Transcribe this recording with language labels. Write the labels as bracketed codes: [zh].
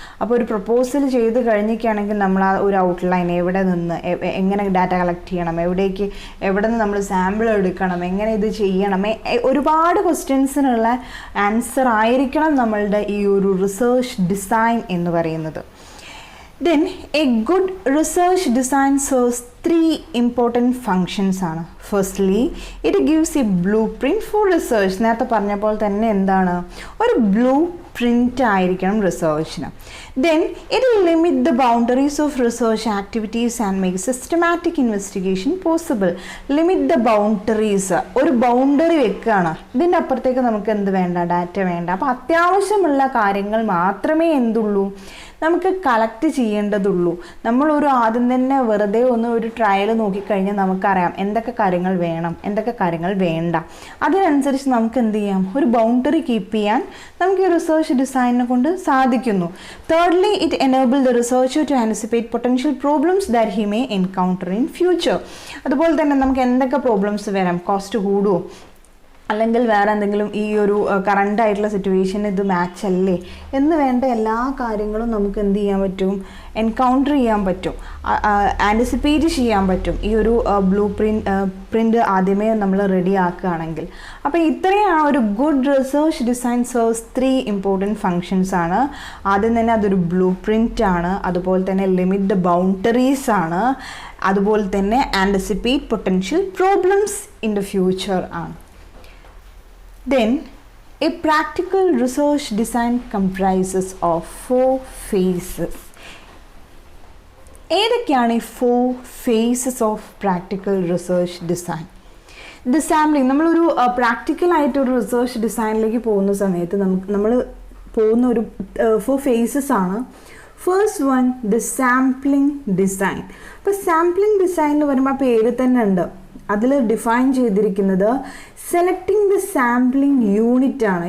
[ml] അപ്പോൾ ഒരു പ്രപ്പോസൽ ചെയ്ത് കഴിഞ്ഞിരിക്കുകയാണെങ്കിൽ നമ്മൾ ആ ഒരു ഔട്ട്ലൈൻ, എവിടെ നിന്ന് എങ്ങനെ ഡാറ്റ കളക്ട് ചെയ്യണം, എവിടെ നിന്ന് നമ്മൾ സാമ്പിൾ എടുക്കണം, എങ്ങനെ ഇത് ചെയ്യണം, ഒരുപാട് ക്വസ്റ്റ്യൻസിനുള്ള ആൻസർ ആയിരിക്കണം നമ്മളുടെ ഈ ഒരു റിസർച്ച് ഡിസൈൻ എന്ന് പറയുന്നത്. [en] Then a good research design serves three important functions [ml] ആണ്. [en] Firstly, it gives a blueprint for research. [ml] നേരത്തെ പറഞ്ഞ പോലെ തന്നെ എന്താണ്? ഒരു ബ്ലൂ പ്രിൻ്റ് ആയിരിക്കണം റിസർച്ചിന്. [en] Then it will limit the boundaries of research activities and make systematic investigation possible. Limit the boundaries. [ml] ഒരു boundary വെക്കുകയാണ്. ഇതിൻ്റെ അപ്പുറത്തേക്ക് നമുക്ക് എന്ത് വേണ്ട? ഡാറ്റ വേണ്ട. അപ്പോൾ അത്യാവശ്യമുള്ള കാര്യങ്ങൾ മാത്രമേ എന്തുള്ളൂ? നമുക്ക് കളക്ട് ചെയ്യേണ്ടതുള്ളൂ. നമ്മളൊരു ആദ്യം തന്നെ വെറുതെ ഒരു ട്രയൽ നോക്കിക്കഴിഞ്ഞാൽ നമുക്കറിയാം എന്തൊക്കെ കാര്യങ്ങൾ വേണം, എന്തൊക്കെ കാര്യങ്ങൾ വേണ്ട. അതിനനുസരിച്ച് നമുക്ക് എന്ത് ചെയ്യാം, ഒരു ബൗണ്ടറി കീപ്പ് ചെയ്യാൻ നമുക്ക് ഈ റിസർച്ച് ഡിസൈനിനെ കൊണ്ട് സാധിക്കുന്നു. [en] Thirdly, it enables the researcher to anticipate potential problems that he may encounter in future. [ml] അതുപോലെ തന്നെ നമുക്ക് എന്തൊക്കെ പ്രോബ്ലംസ് വരാം, കോസ്റ്റ് കൂടുമോ അല്ലെങ്കിൽ വേറെ എന്തെങ്കിലും ഈ ഒരു കറണ്ട് ആയിട്ടുള്ള സിറ്റുവേഷൻ ഇത് മാച്ച് അല്ലേ എന്ന് വേണ്ട എല്ലാ കാര്യങ്ങളും നമുക്ക് എന്ത് ചെയ്യാൻ പറ്റും, എൻകൗണ്ടർ ചെയ്യാൻ പറ്റും, ആൻറ്റിസിപ്പേറ്റ് ചെയ്യാൻ പറ്റും ഈ ഒരു ബ്ലൂ പ്രിൻ്റ് ആദ്യമേ നമ്മൾ റെഡി ആക്കുകയാണെങ്കിൽ. അപ്പോൾ ഇത്രയാണ് ഒരു [en] good research design serves 3 important functions [ml] ആണ്. ആദ്യം തന്നെ അതൊരു ബ്ലൂ പ്രിൻ്റ് ആണ്, അതുപോലെ തന്നെ [en] limit the boundaries [ml] ആണ്, അതുപോലെ തന്നെ [en] anticipate potential problems in the future [ml] ആണ്. [en] Then, a practical research design comprises of 4 phases. [ml] ഏതൊക്കെയാണ് ഈ [en] 4 phases of practical research design? [ml] The sampling. നമ്മളൊരു പ്രാക്ടിക്കലായിട്ടൊരു റിസർച്ച് ഡിസൈനിലേക്ക് പോകുന്ന സമയത്ത് നമ്മൾ പോകുന്ന ഒരു 4 phases ആണ്. [en] First one, the sampling design. [ml] അപ്പോൾ സാമ്പിളിംഗ് ഡിസൈൻ എന്ന് പറയുമ്പോൾ ആ പേര് തന്നെ ഉണ്ട്, അതിൽ ഡിഫൈൻ ചെയ്തിരിക്കുന്നത് [en] selecting the sampling unit [ml] ആണ്.